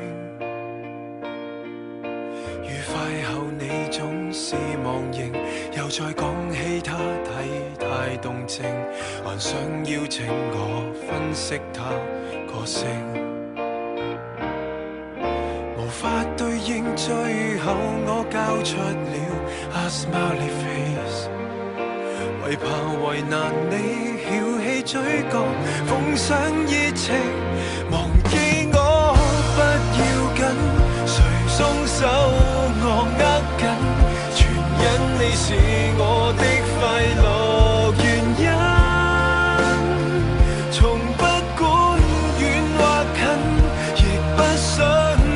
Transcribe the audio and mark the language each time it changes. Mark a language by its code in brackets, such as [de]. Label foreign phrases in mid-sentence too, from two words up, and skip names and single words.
[yue] 愉快後你總是忘形，又再講起他體態動靜，還想邀請我分析他個性。無法對應，最後我交出了 [en] a smiley face， [yue] 為怕為難你翹起嘴角，奉上熱情，忘記我不要緊，誰鬆手我握緊，全因你是我的快樂原因，從不管遠或近，亦不想